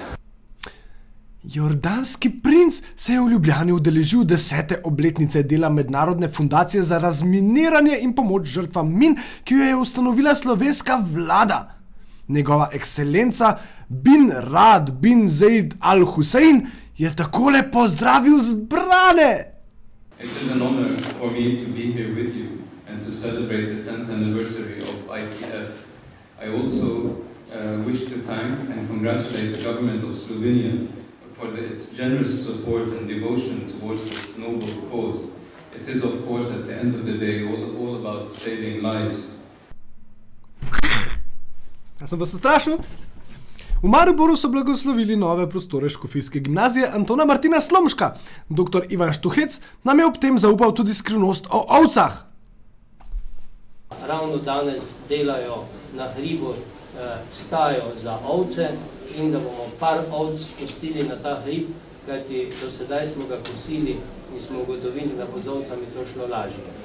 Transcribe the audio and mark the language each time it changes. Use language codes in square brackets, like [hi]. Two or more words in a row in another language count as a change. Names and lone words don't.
[sl] Jordanski princ se je v Ljubljani udeležil 10. obletnice dela Mednarodne fundacije za razminiranje in pomoč žrtvam min, ki jo je ustanovila slovenska vlada. Njegova ekscelenca bin Rad bin Zaid Al Hussein je takole pozdravil zbrane. [en] It is an honor for me to be here with you and to celebrate the 10th anniversary of ITF. I also wish to thank and congratulate the government of Slovenia for its generous support and devotion towards this noble cause. It is, of course, at the end of the day, all about saving lives. [sl] Ja sem vas ustrašil? V Mariboru so blagoslovili nove prostore škofijske gimnazije Antona Martina Slomška. Dr. Ivan Štuhec nam je ob tem zaupal tudi skrivnost o ovcah. Ravno danes delajo na hribu stajo za ovce in da bomo par ovc spustili na ta hrib, kajti do sedaj smo ga kosili in smo ugotovili, da bo z ovcami to šlo lažje.